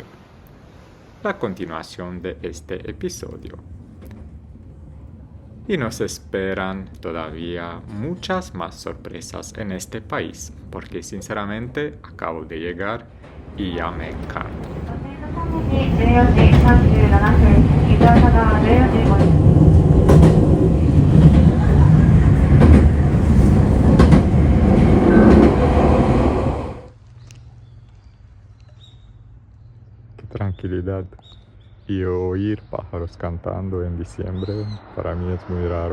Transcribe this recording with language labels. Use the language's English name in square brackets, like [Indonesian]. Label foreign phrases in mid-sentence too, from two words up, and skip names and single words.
[Spanish] La continuación de este episodio. Y nos esperan todavía muchas más sorpresas en este país, porque sinceramente acabo de llegar y ya me encanta. [Japanese] 14 時37分、伊沢川14時5分。 [Spanish] Qué tranquilidad. Y oír pájaros cantando en diciembre para mí es muy raro.